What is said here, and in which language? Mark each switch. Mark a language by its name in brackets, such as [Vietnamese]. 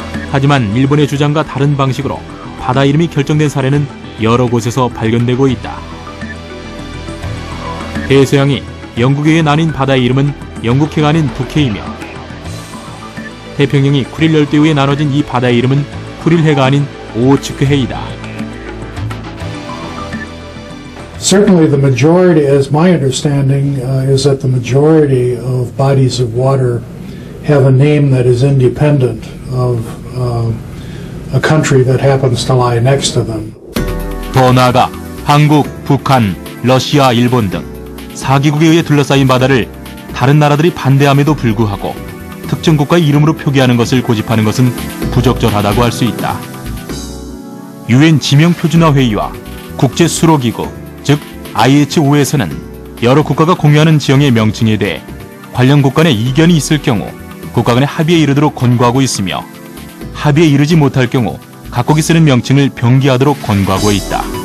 [Korean] 하지만 일본의 주장과 다른 방식으로 바다 이름이 결정된 사례는 여러 곳에서 발견되고 있다. 대서양이 영국에 의해 나뉜 바다의 이름은 영국해가 아닌 북해이며 태평양이 쿠릴 열대에 의해 나눠진 이 바다의 이름은 쿠릴해가 아닌 오호츠크해이다. [English] Certainly the majority, as my understanding, is that the majority of bodies of water have a name that is independent of a country that happens to lie next to them. [Korean] 더 나아가 한국, 북한, 러시아, 일본 등 4개국에 의해 둘러싸인 바다를 다른 나라들이 반대함에도 불구하고 특정 국가의 이름으로 표기하는 것을 고집하는 것은 부적절하다고 할 수 있다. 유엔 지명표준화회의와 국제수로기구, 즉 IHO에서는 여러 국가가 공유하는 지형의 명칭에 대해 관련 국가 내 이견이 있을 경우 국가 간의 합의에 이르도록 권고하고 있으며 합의에 이르지 못할 경우 각국이 쓰는 명칭을 병기하도록 권고하고 있다.